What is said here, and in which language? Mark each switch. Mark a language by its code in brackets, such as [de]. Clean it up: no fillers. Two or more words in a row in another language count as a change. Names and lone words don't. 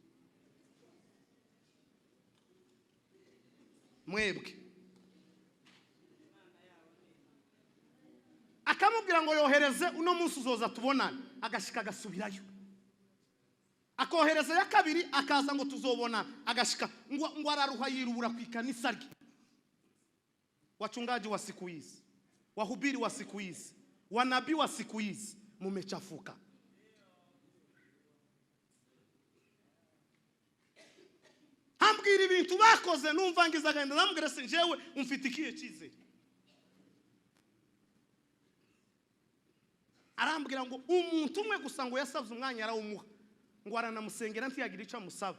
[rn] Mwebwe akamubwira ngo yohereze uno munsi uzoza tubonane, agashika agasubirayo. Akohereza ya kabiri akaza ngo tuzobona, agashika ngo araruha yirubura ku ikanisa rye. [sw] Wachungaji wa siku hizi, wahubiri wa siku hizi, wanabii wa siku hizi mumechafuka. [rn] Hambwira ibintu bakoze numva ngiza agenda, namubwira se jewe umfitikiye cyizere. Arambwira ngo umuntu umwe gusa ngo yasavye umwanya arawumuha, ngo aranamusengera ntiyagira icyo amusaba.